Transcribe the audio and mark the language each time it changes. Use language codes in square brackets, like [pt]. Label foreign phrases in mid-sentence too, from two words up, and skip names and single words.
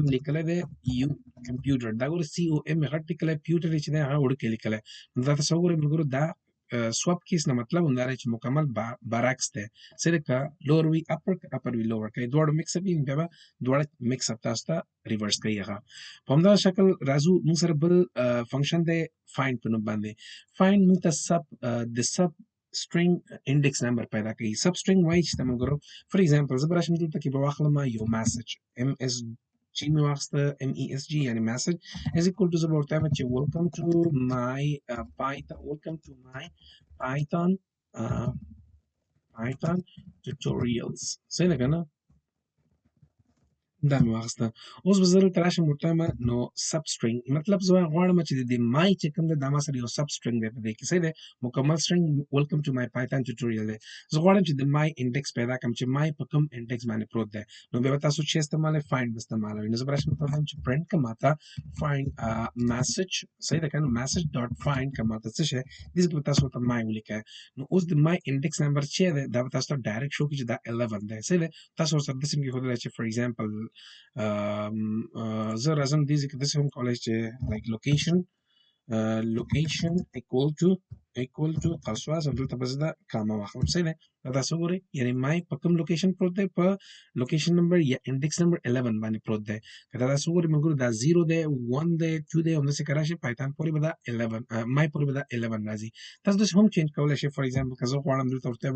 [ps] لیکلی دی یو کمپیوټر دا ګوره COM مې غټ لیکلی پیوټر چې دی هغه وړوکی لیکلی نو دا تاسو ګورئ ملګرو دا [en] swap case [ps] نه مطلب هم دا دی چې مکمل برعکس دی صرف که لور وي اپر وي لور که دواړه [en] mix up [ps] وي بیا به دواړه [en] mix up [ps] تاسو ته ریورس کوي هغه په همدغه شکل راځو موږ سره بل فنکشن دی فایند په نوم باندې فایند موږ ته د [en] sub string index number [ps] پیدا کوي [en] sub string [ps] وایي چې ملګرو [en] for example [ps] زه به راشم دلته کې به واخلم یو میسج MSG مې واخیسته MESG یعنی میسج [en] is equal to [ps] زه به ورته وایم چې [en] welcome to my Python tutorials [ps] صحیح ده که نه دا مې واخیسته اوس به زه دلته راشم ورته وایم نو [en] sub string [ps] مطلب زه غواړم چې د مای چې کوم دی دا ما سره یو سب سټرینګ دی په دې کې صحیح دی مکمل سټرینګ [en] welcome to my Python tutorial [ps] دی زه غواړم چې د مای انډیکس پیدا کړم چې مای په کوم انډیکس باندې پروت دی نو بیا به تاسو چې استعمالوئ فایند به استعمالوئ نو زه به راشم ورته وایم چې پرنټ که ماته [en] find message [ps] صحیح ده که نه [en] message dot find [ps] که ماته څه شی دې کې به تاسو ورته مای ولیکئ نو اوس د مای [en] index number [ps] چې دی دا به تاسو ته [en] direct show [ps] کړي چې دا 11 دی صحیح دی تاسو ورسره داسې هم کېښودلی چې [en] for example [ps] زه راځم دې ځای کې داسې هم کولی چې [en] like location equal to [ps] قوسواس او دلته به زه دا کامه واخلم صحیح دی دا تاسو وګورئ یعنې مای په کوم لوکیشن پروت دی په [en] location number [ps] یا [en] index number [ps] 11 باندې پروت دی که دا تاسو وګورئ ملګرو دا 0 دی 1 دی 2 دی همداسې که راشي پایتان پورې به دا 11 مای پورې به دا 11 راځي تاسو داسې هم چینج کولی شئ [en] for example [ps] که زه غواړم دلته ورته وایم